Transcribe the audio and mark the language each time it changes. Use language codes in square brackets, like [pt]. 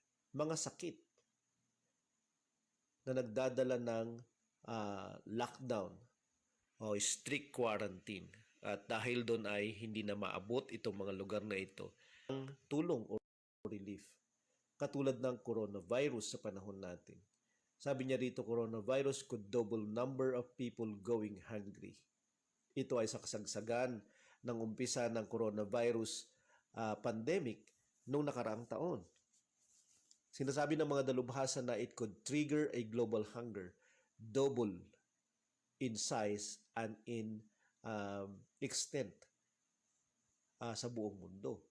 [tl] Mga sakit na nagdadala ng lockdown o strict quarantine. At dahil doon ay hindi na maabot itong mga lugar na ito ang tulong o relief. Katulad ng coronavirus sa panahon natin. Sabi niya rito, [en] coronavirus could double number of people going hungry. [tl] Ito ay sa kasagsagan ng umpisa ng coronavirus pandemic noong nakaraang taon. Sinasabi ng mga dalubhasa na [en] it could trigger a global hunger, double in size and in extent [tl] sa buong mundo.